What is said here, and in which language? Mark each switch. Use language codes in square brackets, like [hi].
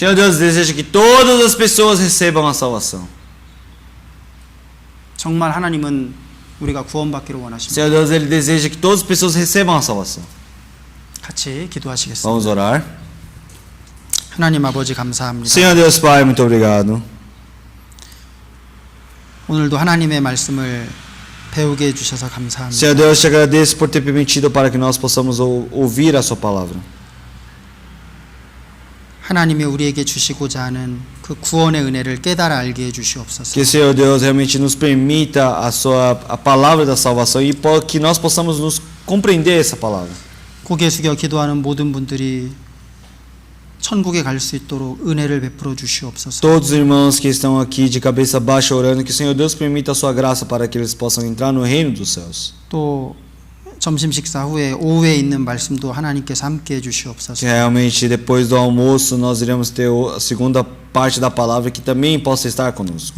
[pt] Senhor Deus deseja que todas as pessoas recebam a salvação. [ko] 정말 하나님은 우리가 구원받기를 원하십니다. [pt] Senhor Deus ele deseja que todas as pessoas recebam a salvação. [ko] 같이 기도하시겠습니다. [pt] Vamos orar. [ko] 하나님 아버지 감사합니다. [pt] Senhor Deus Pai, muito obrigado. [ko] 오늘도 하나님의 말씀을 배우게 해주셔서 감사합니다. [pt] Senhor Deus, te agradeço por ter permitido para que nós possamos ouvir a sua palavra. [ko] 하나님이 우리에게 주시고자 하는 그 구원의 은혜를 깨달아 알게 해 주시옵소서. [pt] Que Senhor Deus realmente nos permita a palavra da salvação e que nós possamos nos compreender essa palavra. [ko] 고개 숙여 기도하는 모든 분들이 천국에 갈 수 있도록 은혜를 베풀어 주시옵소서. [pt] Todos os irmãos que estão aqui de cabeça baixa orando, que o Senhor Deus permita a sua graça para que eles possam entrar no reino dos céus. [ko] 또 점심 식사 후에 오후에 있는 말씀도 하나님께서 함께 해 [pt] Que [ko] 주시옵소서. [pt] realmente depois do almoço nós iremos ter a segunda parte da palavra que também possa estar conosco.